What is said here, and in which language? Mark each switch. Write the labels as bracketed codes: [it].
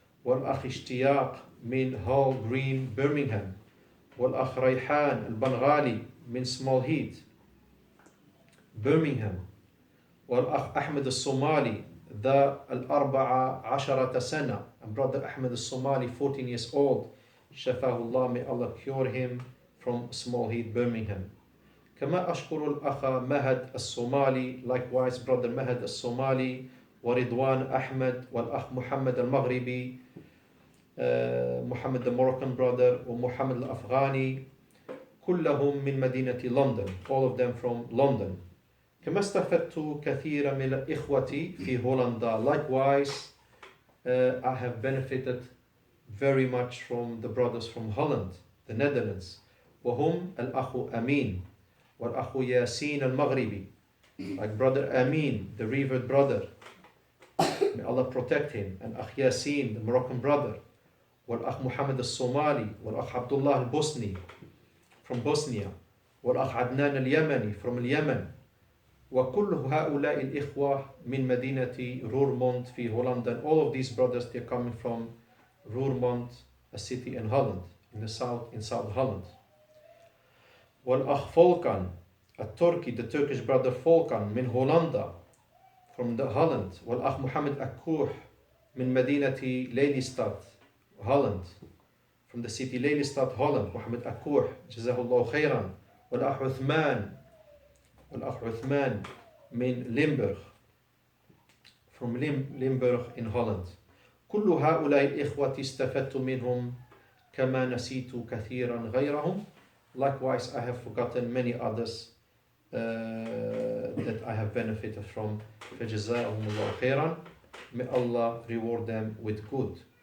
[ar] والأخ اشتياق من Hall Green, Birmingham. والأخ ريحان البنغالي من Small Heath, Birmingham. والأخ أحمد الصومالي ذا 14 سنة, [en] and brother Ahmed al-Somali, 14 years old, [ar] شفاه الله, [en] may Allah cure him, from Small Heath, Birmingham. [ar] كما أشكر الأخ مهد الصومالي, [en] likewise brother [ar] مهد الصومالي, ورضوان أحمد, والأخ محمد المغربي, محمد [en] the Moroccan brother, [ar] ومحمد الأفغاني, كلهم من مدينة London, [en] all of them from London. [ar] كما استفدت كثيرا من الإخوة في هولندا, [en] likewise I have benefited very much from the brothers from Holland, the Netherlands. [ar] وهم الأخ أمين والأخ ياسين المغربي, [en] like brother Amin, the revered brother, may Allah protect him, and أخ ياسين, the Moroccan brother, [ar] والأخ محمد الصومالي, والأخ [en] Abdullah al-Bosni from Bosnia, [ar] والأخ عدنان اليمني [en] from اليمن. [ar] وكل هؤلاء الإخوة من مدينة رورموند في هولندا. [en] All of these brothers, they're coming from Roermond, a city in Holland, in the south, in South Holland. [ar] والأخ فولكان التركي, [en] the Turkish brother Volkan [ar] من هولندا, [en] from the Holland. [ar] والأخ محمد أكوح من مدينة ليليستاد, [en] Holland, from the city Lelystad, Holland. [ar] محمد أكوح, جزاه الله خيرا. والأخ عثمان من Limburg, [en] from Limburg in Holland. [ar] كل هؤلاء الإخوة استفدت منهم كما نسيت كثيرا غيرهم. [en] Likewise, I have forgotten many others that I have benefited from. [ar] فجزاهم الله خيرا. [en] May Allah reward them with good.